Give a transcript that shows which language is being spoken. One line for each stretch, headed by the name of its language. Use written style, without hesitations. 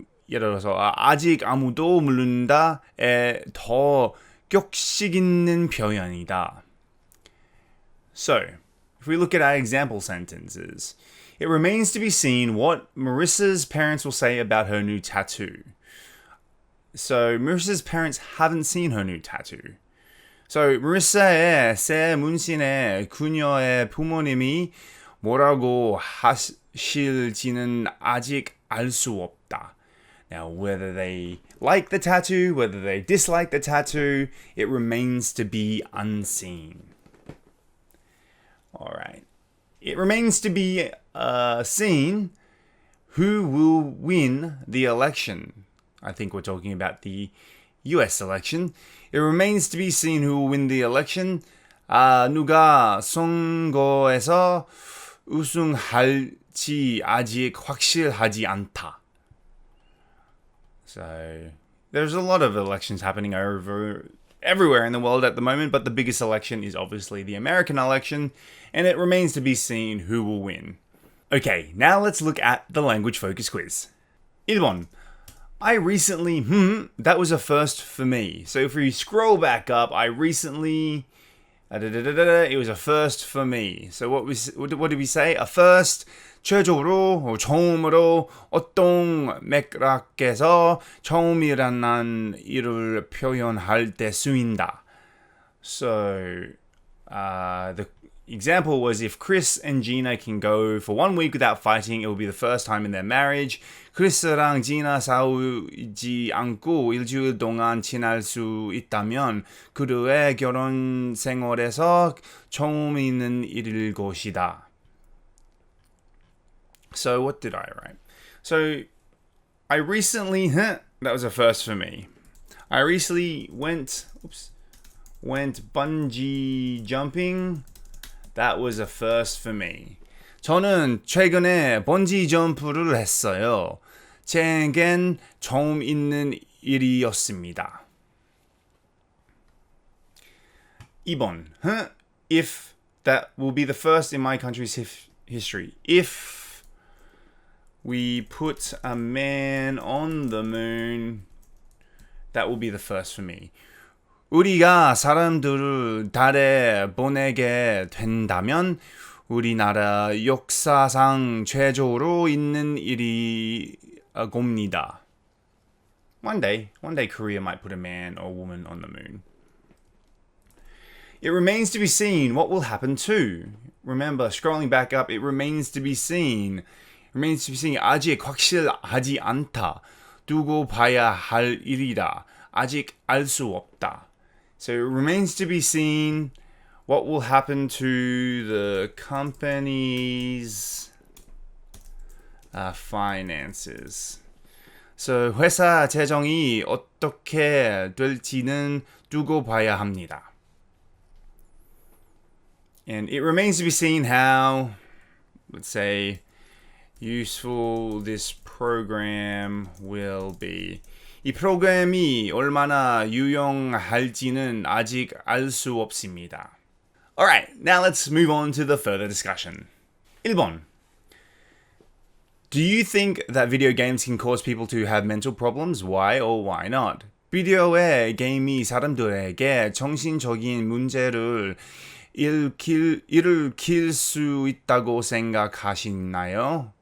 Korean: 예를 들어서 아직 아무도 모른다에 더 격식 있는 표현이다.
English: So, if we look at our example sentences, it remains to be seen what Marissa's parents will say about her new tattoo. So, Marissa's parents haven't seen her new tattoo.
Korean: So, Marissa의 새 문신에 그녀의 부모님이 뭐라고 하실지는 아직 알 수 없다.
English: Now, whether they like the tattoo, whether they dislike the tattoo, it remains to be unseen. Alright. It remains to be seen who will win the election. I think we're talking about the US election. It remains to be seen who will win the election.
Korean: 누가 선거에서 우승할지 아직 확실하지 않다.
English: So, there's a lot of elections happening everywhere in the world at the moment, but the biggest election is obviously the American election, and it remains to be seen who will win. Okay, now let's look at the language focus quiz.
Korean: 1번.
English: I recently, that was a first for me. So if we scroll back up, I recently, it was a first for me. So what did we say?
Korean: A first, 최초로, 처음으로, 어떤 맥락에서 처음 일어난 일을 표현할 때 쓰인다.
English: So, the example was if Chris and Gina can go for 1 week without fighting, it will be the first time in their marriage.
Korean: 크리스랑 지나 싸우지 않고 일주일 동안 지날 수 있다면 그들의 결혼 생활에서 처음 있는 일일 것이다.
English: So what did I write? So I recently, that was a first for me. I recently went bungee jumping. That was a first for me.
Korean: 저는 최근에 번지 점프를 했어요. 제겐 처음 있는 일이었습니다. 2번.
English: If that will be the first in my country's history. If we put a man on the moon, that will be the first for me.
Korean: 우리가 사람들을 달에 보내게 된다면 우리나라 역사상 최초로 있는 일이 겁니다.
English: One day Korea might put a man or woman on the moon. It remains to be seen what will happen too. Remember, scrolling back up, it remains to be seen. Remains to be seen.
Korean: 아직 확실하지 않다. 두고 봐야 할 일이다. 아직 알 수 없다.
English: So it remains to be seen what will happen to the company's finances.
Korean: So 회사 재정이 어떻게 될지는 두고 봐야 합니다.
English: And it remains to be seen how, let's say, useful this program will be.
Korean: 이 프로그램이 얼마나 유용할지는 아직 알 수 없습니다.
English: Alright, now let's move on to the further discussion.
Korean: 1번.
English: Do you think that video games can cause people to have mental problems? Why or why not?
Korean: 비디오의 게임이 사람들에게 정신적인 문제를 일으킬 수 있다고 생각하시나요?